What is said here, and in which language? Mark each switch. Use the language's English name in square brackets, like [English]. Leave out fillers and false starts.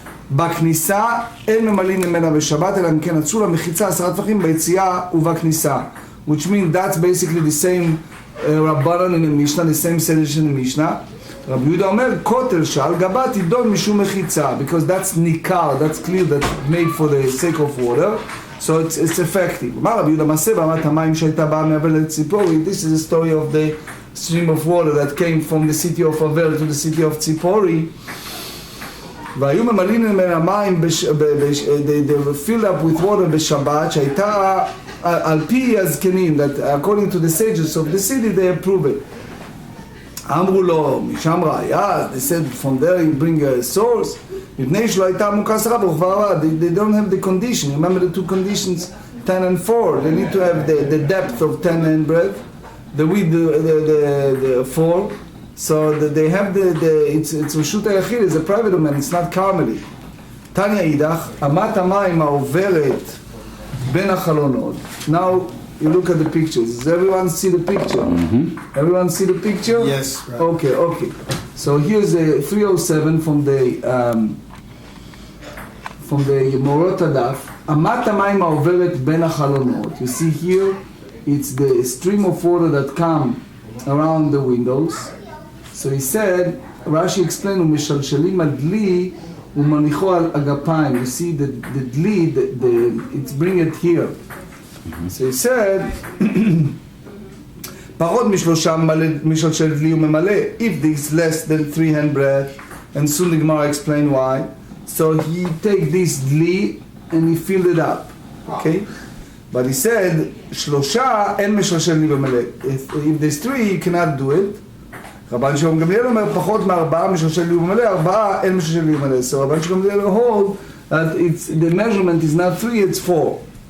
[Hebrew] בכניסה אין ממלאים ממנה בשבת אלא אם כן עשו לה מחיצה 10 טפחים ביציאה ובכניסה, [English] which means that's basically the same Rabbanan in the Mishnah, [Hebrew] the same sedition in the Mishnah. [English] Rabbi Yehuda [Hebrew] Omer kotel she'al gaba tidon mishum mechitza, [English] because that's nikar, that's clear, that's made for the sake of water, so it's effective. [Hebrew] אמר רבי יהודה מעשה באמת המים שהייתה באה מאבל לציפורי. [English] This is the story of the stream of water that came from the city of Avel to the city of Tzipori. [Hebrew] והיו ממלאים ממנה מים, [English] they were filled up with water [Hebrew] בשבת, שהייתה על פי הזקנים, [English] that according to the sages of the city they approve it. [Hebrew] אמרו לו, משם ראיה, [English] they said from there you bring a source, [Hebrew] מפני שלא הייתה עמוקה שרה ורחבה רבה, [English] they don't have the condition, remember the two conditions, 10 and 4, they need to have the depth of 10 and breadth, the width, the 4, so they have it's רשות היחיד, it's a private domain, it's not Carmeli. [Hebrew] תניא אידך, אמת המים העוברת בין החלונות. [English] Now you look at the pictures. Does everyone see the picture? Mm-hmm. Everyone see the picture? Yes. Right. Okay. So here's a 307 from the Morot Daf. [Hebrew] אמת המים העוברת בין החלונות. [English] You see here, it's the stream of water that come around the windows. So he said, Rashi explained, [Hebrew] ומשלשלים הדלי ומניחו על אגפיים. [English] You see the דלי, it's bring it here. So he said, [Hebrew] פחות משלושה משלשל דלי וממלא, [English] if this less than 3 hand breadth, and soon the Gemara explain why. So he take this דלי and he filled it up, okay? But he said, [Hebrew] שלושה אין משלשל דלי וממלא. [English] If there's 3, you cannot do it. [Hebrew] רבן שמעון גמליאל אומר, פחות מ4 משלשל דלי וממלא, 4 אין משלשל דלי וממלא. [English] So רבן שמעון גמליאל hold that the measurement is not 3, it's 4.